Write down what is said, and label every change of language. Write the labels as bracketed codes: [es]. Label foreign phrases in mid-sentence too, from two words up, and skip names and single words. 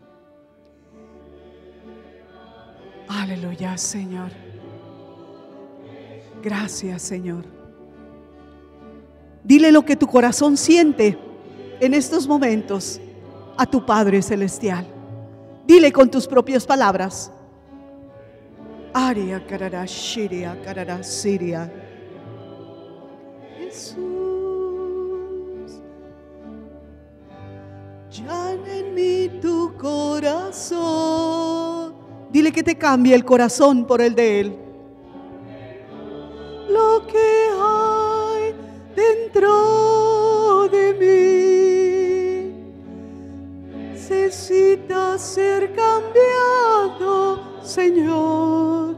[es] Aleluya, Señor. Gracias, Señor. Dile lo que tu corazón siente en estos momentos a tu Padre Celestial. Dile con tus propias palabras. Aria carara shiria carara siria. Jesús, llama en mí tu corazón. Dile que te cambie el corazón por el de Él. Lo que hay dentro de mí necesita ser cambiado, Señor.